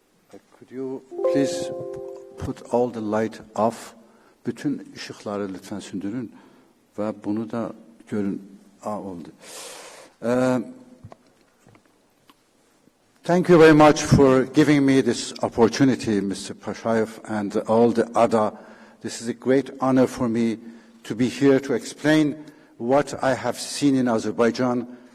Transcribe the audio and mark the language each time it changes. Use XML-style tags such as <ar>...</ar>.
<en>Could you please put all the light off?</en> <tr>Bütün ışıkları lütfen söndürün ve bunu da görün. Oldu.</tr> <en>Thank you very much for giving me this opportunity, Mr. Pashayev and all the other. This is a great honor for me to be here to explain what I have seen in Azerbaijan.</en>